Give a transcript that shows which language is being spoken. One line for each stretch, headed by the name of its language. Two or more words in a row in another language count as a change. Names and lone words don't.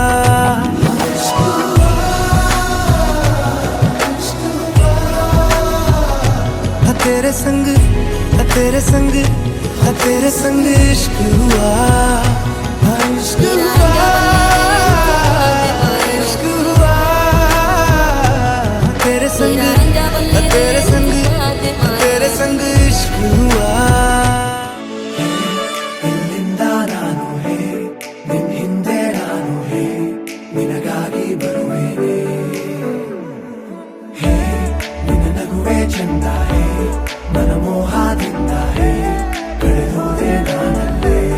Hindi: तेरे संग तेरे संग तेरे संग इश्क हुआ इश्क हुआ इश्क हुआ तेरे संग तेरे संग तेरे संग इश्क हुआ
Kannada: ಇಲ್ಲಿಂದ ನಾನು ಹೇ ನಿನ್ ಹಿಂದೆ ನಾನು ಹೇ ನಿನಗಾಗಿ ಬರುವೇನೆ ಹೇ ನಿನ್ನ ನಗುವೆ ಚಂದ ಹೇ ಮನಮೋಹದಿಂದ ಹೇ ಕಳೆದೋದೆ ನಾನಲ್ಲೇ